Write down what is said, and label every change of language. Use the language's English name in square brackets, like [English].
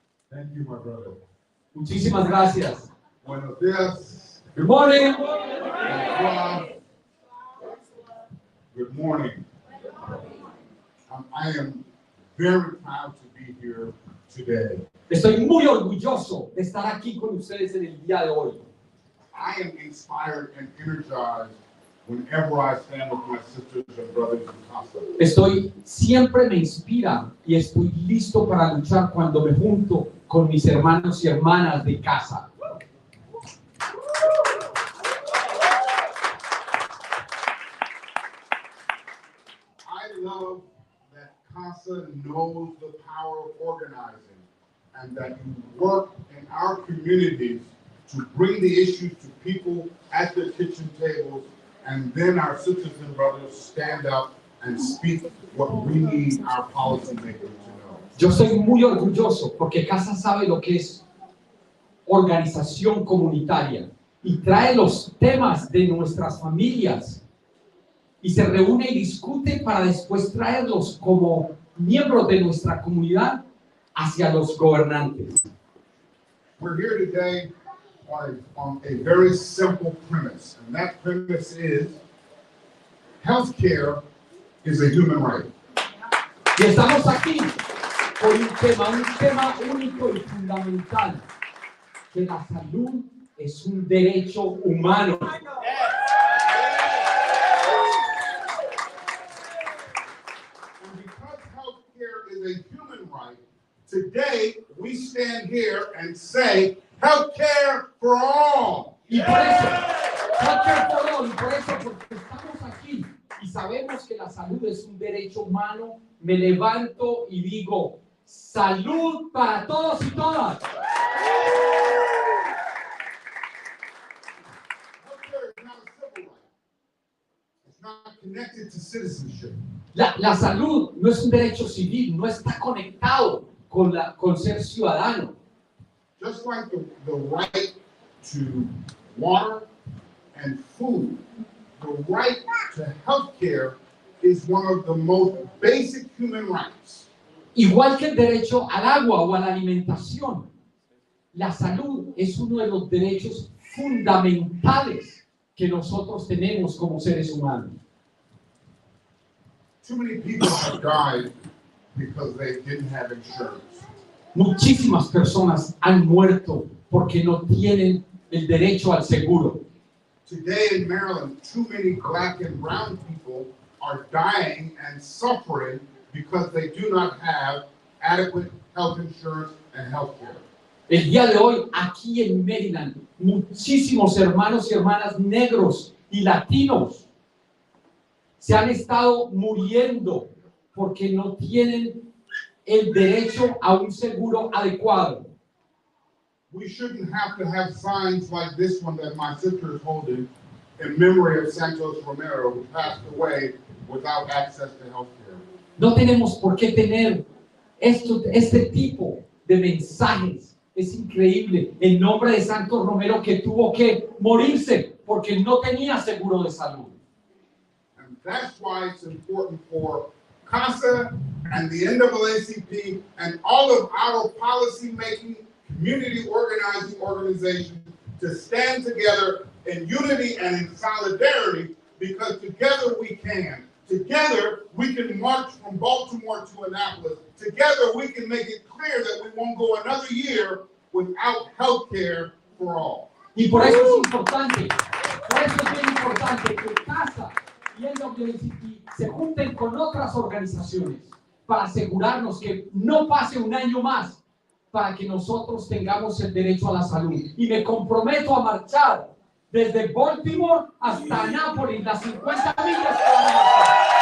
[English] Thank you, my brother. [Spanish] Muchísimas gracias. Buenos días. [English] Good morning. Good morning. I am very proud to be here today. [Spanish] Estoy muy orgulloso de estar aquí con ustedes en el día de hoy. [English] I am inspired and energized whenever I stand with my sisters and brothers in CASA. [Spanish] Siempre me inspira y estoy listo para luchar cuando me junto con mis hermanos y hermanas de CASA. [English] I love that CASA knows the power of organizing and that you work in our communities to bring the issues to people at their kitchen tables, and then our sisters and brothers stand up and speak what we need our policymakers to know. [Spanish] Yo soy muy orgulloso porque CASA sabe lo que es organización comunitaria y trae los temas de nuestras familias y se reúne y discute para después traerlos como miembros de nuestra comunidad hacia los gobernantes. [English] We're here today on a very simple premise, and that premise is healthcare is a human right. [Spanish] Y estamos aquí por un tema único y fundamental, que la salud es un derecho humano. [English] And because healthcare is a human right, today we stand here and say healthcare for all. [Spanish] Y por eso, [English] healthcare for all, [Spanish] y por eso, porque estamos aquí y sabemos que la salud es un derecho humano, me levanto y digo, salud para todos y todas. [English] Healthcare is not a civil right. It's not connected to citizenship. [Spanish] La salud no es un derecho civil, no está conectado con ser ciudadano. [English] Just like the right to water and food, the right to healthcare is one of the most basic human rights. [Spanish] Igual que el derecho al agua o a la alimentación, la salud es uno de los derechos fundamentales que nosotros tenemos como seres humanos. [English] Too many people have died because they didn't have insurance. [Spanish] Muchísimas personas han muerto porque no tienen el derecho al seguro. [English] Today in Maryland, too many black and brown people are dying and suffering because they do not have adequate health insurance and health care. [Spanish] El día de hoy, aquí en Maryland, muchísimos hermanos y hermanas negros y latinos se han estado muriendo porque no tienen el derecho a un seguro adecuado. [English] We shouldn't have to have signs like this one that my sister is holding in memory of Santos Romero, who passed away without access to health care. [Spanish] No tenemos por qué tener este tipo de mensajes. Es increíble. En nombre de Santos Romero, que tuvo que morirse porque no tenía seguro de salud. [English] And that's why it's important for CASA and the NAACP and all of our policy-making, community organizing organizations to stand together in unity and in solidarity, because together we can. Together we can march from Baltimore to Annapolis. Together we can make it clear that we won't go another year without health care for all. [Spanish] Y por eso es importante, por eso es bien importante que CASA y el NAACP se junten con otras organizaciones para asegurarnos que no pase un año más para que nosotros tengamos el derecho a la salud. Y me comprometo a marchar desde Baltimore hasta Annapolis, las 50 millas que van a marchar.